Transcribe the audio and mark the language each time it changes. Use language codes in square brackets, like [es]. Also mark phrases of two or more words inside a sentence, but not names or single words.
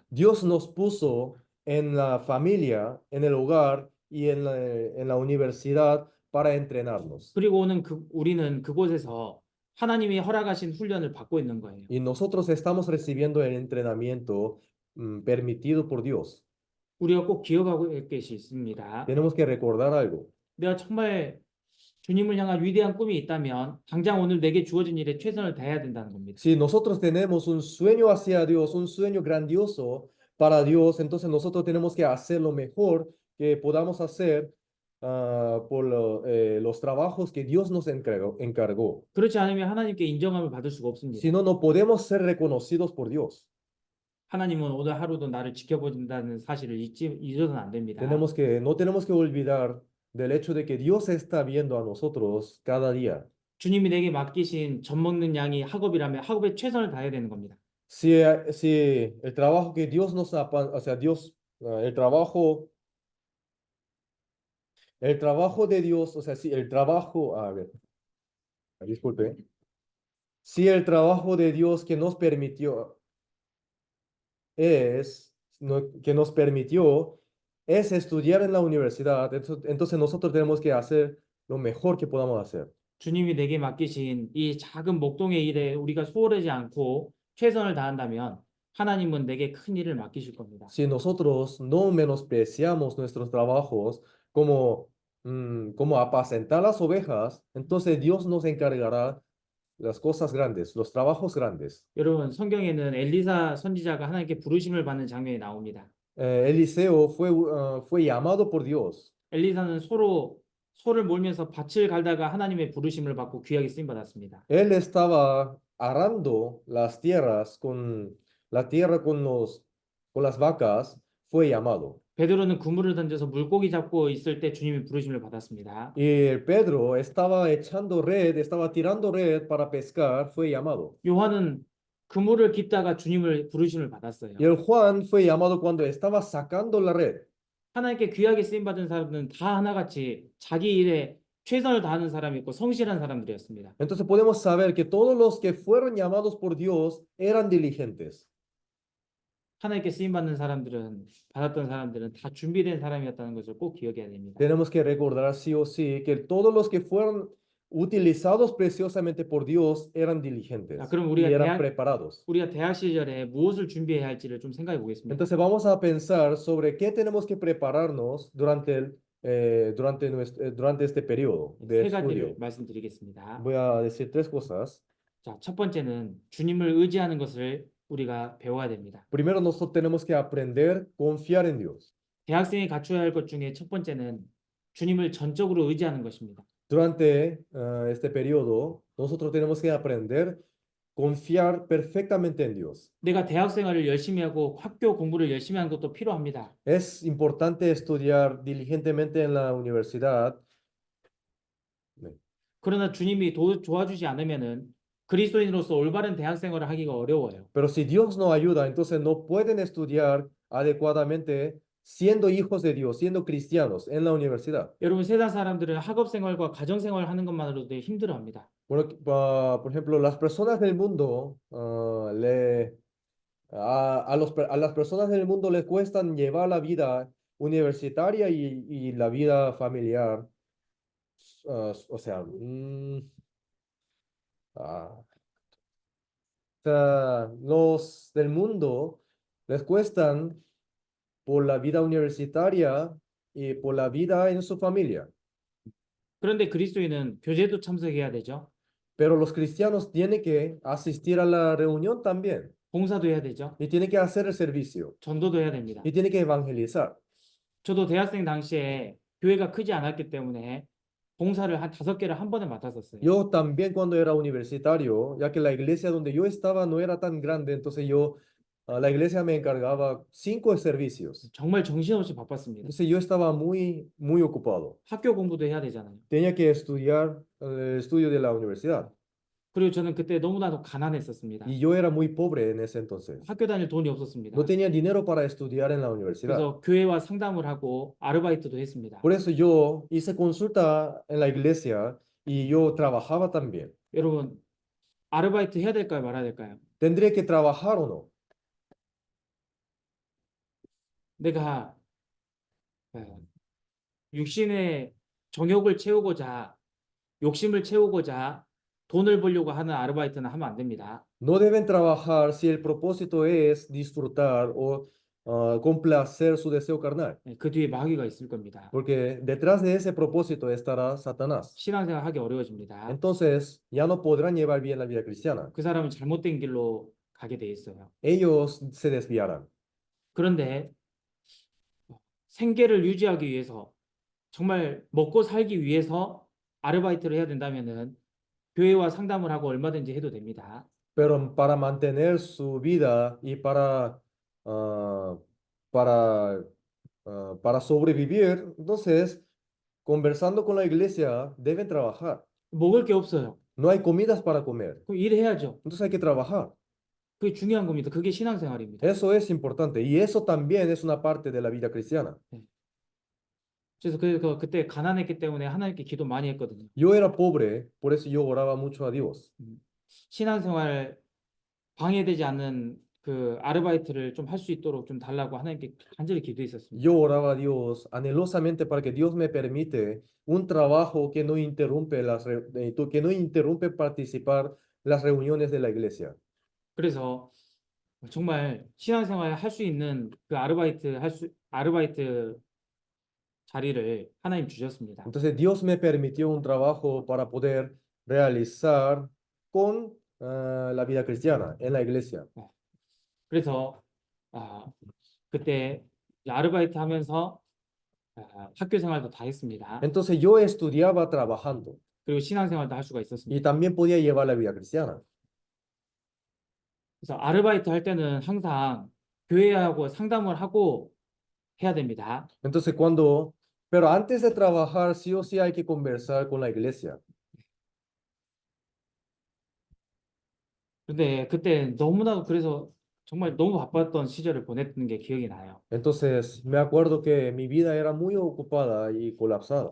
[es] Dios nos puso en la familia, en el hogar y en la universidad para entrenarnos. [ko] 그리고 우리는 그곳에서 하나님이 허락하신 훈련을 받고 있는 거예요. [es] Y nosotros estamos recibiendo el entrenamiento permitido por Dios. [ko] 우리가 꼭 기억하고 할 것이 있습니다. [es] Tenemos que recordar algo. [ko] 내가 정말 주님을 향한 위대한 꿈이 있다면 당장 오늘 내게 주어진 일에 최선을 다해야 된다는 겁니다. [es] Si nosotros tenemos un sueño hacia Dios, un sueño grandioso para Dios, entonces nosotros tenemos que hacer lo mejor que podamos hacer por los trabajos que Dios nos encargó. [ko] 그렇지 않으면 하나님께 인정함을 받을 수가 없습니다. [es] Si no, no podemos ser reconocidos por Dios. [ko] 하나님은 오늘 하루도 나를 지켜보신다는 사실을 잊어서는 안 됩니다. [es] No tenemos que olvidar del hecho de que Dios está viendo a nosotros cada día. [ko] 주님이 내게 맡기신 젖 먹는 양이 학업이라면 학업에 최선을 다해야 되는 겁니다. [es] Si el trabajo que Dios nos ha, o sea, el trabajo de Dios, o sea, si el trabajo, a ver, disculpe, si el trabajo de Dios que nos permitió es estudiar en la universidad, entonces nosotros tenemos que hacer lo mejor que podamos hacer. [ko] 주님이 내게 맡기신 이 작은 목동의 일에 우리가 소홀하지 않고 최선을 다한다면 하나님은 내게 큰 일을 맡기실 겁니다. [es] Si nosotros no menospreciamos nuestros trabajos como apacentar las ovejas, entonces Dios nos encargará las cosas grandes, los trabajos grandes. [ko] 여러분 성경에는 엘리사 선지자가 하나님께 부르심을 받는 장면이 나옵니다. [es] Eliseo fue llamado por Dios. [ko] 엘리사는 소를 몰면서 밭을 갈다가 하나님의 부르심을 받고 귀하게 쓰임 받았습니다. [es] Él estaba arando las tierras con las vacas, fue llamado. [ko] 베드로는 그물을 던져서 물고기 잡고 있을 때 주님의 부르심을 받았습니다. [es] Y Pedro estaba tirando red para pescar, fue llamado. [ko] 요한은 그물을 깁다가 주님을 부르심을 받았어요. [es] Y el Juan fue llamado cuando estaba sacando la red. [ko] 하나님께 귀하게 쓰임 받은 사람들은 다 하나같이 자기 일에 최선을 다하는 사람이 있고 성실한 사람들이었습니다. [es] Entonces podemos saber que todos los que fueron llamados por Dios eran diligentes. [ko] 하나님께 쓰임 받는 받았던 사람들은 다 준비된 사람이었다는 것을 꼭 기억해야 됩니다. [es] Tenemos que recordar sí o sí que todos los que fueron utilizados preciosamente por Dios eran diligentes [ko] 그럼 [es] y eran preparados. [ko] 우리가 대학 시절에 무엇을 준비해야 할지를 좀 생각해 보겠습니다. [es] Entonces vamos a pensar sobre qué tenemos que prepararnos durante este periodo de [ko] 세 가지를 [es] estudio. [ko] 말씀드리겠습니다. [es] Voy a decir tres cosas. [ko] 자, 첫 번째는 주님을 의지하는 것을 우리가 배워야 됩니다. [es] Primero, nosotros tenemos que aprender a confiar en Dios. [ko] 대학생이 갖춰야 할 것 중에 첫 번째는 주님을 전적으로 의지하는 것입니다. [es] Durante este periodo, nosotros tenemos que aprender a confiar perfectamente en Dios. [ko] 내가 대학 생활을 열심히 하고 학교 공부를 열심히 하는 것도 필요합니다. [es] Es importante estudiar diligentemente en la universidad. [ko] 그러나 주님이 도와주지 않으면은 그리스도인으로서 올바른 대학 생활을 하기가 어려워요. [es] Pero si Dios no ayuda, entonces no pueden estudiar adecuadamente siendo hijos de Dios, siendo cristianos en la universidad. [ko] 여러분 세상 사람들은 학업 생활과 가정 생활을 하는 것만으로도 힘들어합니다. [es] Bueno, por ejemplo, las personas del mundo, a las personas del mundo les cuestan llevar la vida universitaria y la vida familiar. O sea, los del mundo les cuestan por la vida universitaria y por la vida en su familia. [ko] 그런데 그리스도인은 교제도 참석해야 되죠. [es] Pero los cristianos tienen que asistir a la reunión también. [ko] 봉사도 해야 되죠. [es] Y tienen que hacer el servicio. [ko] 전도도 해야 됩니다. [es] Y tienen que evangelizar. [ko] 저도 대학생 당시에 교회가 크지 않았기 때문에 봉사를 한 5개를 한 번에 맡았었어요. [es] Yo también cuando era universitario, ya que la iglesia donde yo estaba no era tan grande, entonces la iglesia me encargaba 5 servicios. [ko] 정말 정신없이 바빴습니다. [es] Entonces yo estaba muy ocupado. [ko] 학교 공부도 해야 되잖아요. [es] Tenía que estudiar el estudio de la universidad. [ko] 그리고 저는 그때 너무나도 가난했었습니다. [es] y yo era muy pobre en ese entonces. [ko] 학교 다닐 돈이 없었습니다. [es] No tenía dinero para estudiar en la universidad. [ko] 그래서 교회와 상담을 하고 아르바이트도 했습니다. [es] Por eso yo hice consulta en la iglesia y yo trabajaba también. [ko] 여러분, 아르바이트 해야 될까요, 말아야 될까요? [es] ¿Tendré que trabajar o no? [ko] 내가 육신의 정욕을 채우고자, 욕심을 채우고자 돈을 벌려고 하는 아르바이트는 하면 안 됩니다. [es] No deben trabajar si el propósito es disfrutar o complacer su deseo carnal, [ko] 그 뒤에 마귀가 있을 겁니다. [es] porque detrás de ese propósito estará Satanás. [ko] 신앙생활 하기 어려워집니다. [es] Entonces ya no podrán llevar bien la vida cristiana. [ko] 그 사람은 잘못된 길로 가게 돼 있어요. [es] Ellos se desviarán. [ko] 그런데 생계를 유지하기 위해서, 정말 먹고 살기 위해서 아르바이트를 해야 된다면은 교회와 상담을 하고 얼마든지 해도 됩니다. [es] Pero para mantener su vida y para, para sobrevivir, entonces, conversando con la iglesia, deben trabajar. [ko] 먹을 게 없어요. [es] No hay comidas para comer. [ko] 그럼 일해야죠. [es] Entonces hay que trabajar. [ko] 그게 중요한 겁니다. 그게 신앙생활입니다. [es] Eso es importante. Y eso también es una parte de la vida cristiana. [ko] 그래서 그때 가난했기 때문에 하나님께 기도 많이 했거든요. [es] Yo era pobre, por eso yo oraba mucho a Dios. [ko] 신앙생활 방해되지 않는 그 아르바이트를 좀 할 수 있도록 좀 달라고 하나님께 간절히 기도했었습니다. [es] Yo oraba a Dios anhelosamente para que Dios me permite un trabajo que no interrumpe que no interrumpe participar las reuniones de la iglesia. [ko] 그래서 정말 신앙생활 할 수 있는 그 아르바이트 자리를 하나님 주셨습니다. [es] Entonces Dios me permitió un trabajo para poder realizar con la vida cristiana en la iglesia. [ko] 그래서 그때 아르바이트 하면서 학교 생활도 다 했습니다. [es] Entonces yo estudiaba trabajando [ko] 그리고 신앙생활도 할 수가 [es] y [ko] 있었습니다. [es] también podía llevar la vida cristiana. [ko] 그래서 아르바이트 할 때는 항상 교회하고 상담을 하고 해야 됩니다. [es] Entonces pero antes de trabajar sí o sí hay que conversar con la iglesia. [ko] 근데 그때 너무나도 그래서 정말 너무 바빴던 시절을 보냈던 게 기억이 나요. [es] Entonces me acuerdo que mi vida era muy ocupada y colapsada.